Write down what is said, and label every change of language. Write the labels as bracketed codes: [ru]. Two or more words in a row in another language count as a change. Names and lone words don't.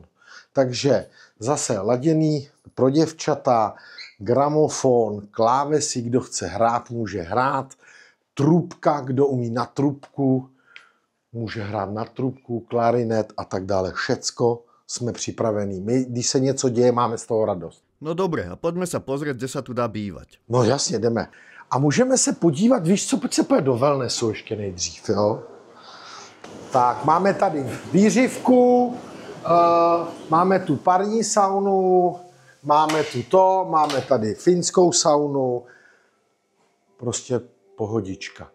[cs] Takže zase laděný pro děvčata, gramofon, klávesy, kdo chce hrát, může hrát, trubka, kdo umí na trubku, může hrát na trubku, klarinet a tak dále. Všecko jsme připravení. My, když se něco děje, máme z toho radost. [sk] No dobre, a poďme sa pozrieť, kde sa tu dá bývať. [cs] No jasně, jdeme. A můžeme se podívat, víš co, pojď se podívat do wellnessu ještě nejdřív, jo? Tak, máme tady výřivku, máme tu parní saunu, máme tady finskou saunu, prostě pohodička.